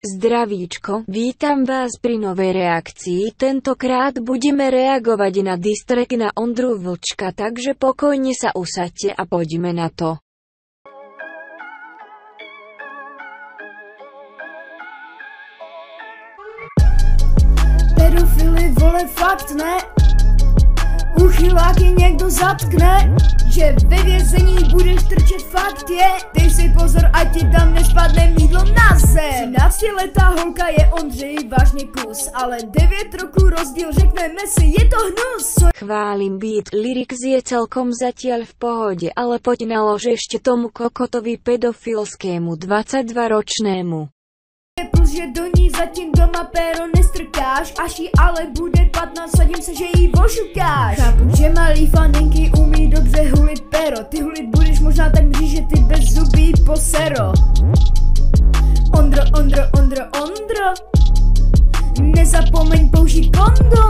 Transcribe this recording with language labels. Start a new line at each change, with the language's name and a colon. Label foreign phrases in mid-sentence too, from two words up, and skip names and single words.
Slovak: Zdravíčko, vítam vás pri novej reakcii, tentokrát budeme reagovať na diss-track na Ondru Vlčka, takže pokojne sa usaďte a poďme na to.
Czech: Pedofily, vole, fakt ne. Uchyláky někdo zatkne, že ve vězení budeš trčet, fakt je. Dej si pozor, ať ti tam nespadne mýdlo na zem. 13letá holka je Ondřej vážně kus, ale 9 roků rozdíl, řekneme si, je to hnus.
Slovak: Chválim beat, lyrics je celkom zatiaľ v pohode, ale poď nalož ešte tomu kokotovi pedofilskému 22-ročnému.
Czech: Plus, že do ní zatím doma péro nestrkáš, až jí ale bude 15, sadím se, že jí ošukáš. Chápu, že malý faninky umí dobře hulit péro, ty hulit budeš možná tak mří, že ty bez zubí posero. Ondro, Ondro, Ondro, Ondro, nezapomeň použít kondom.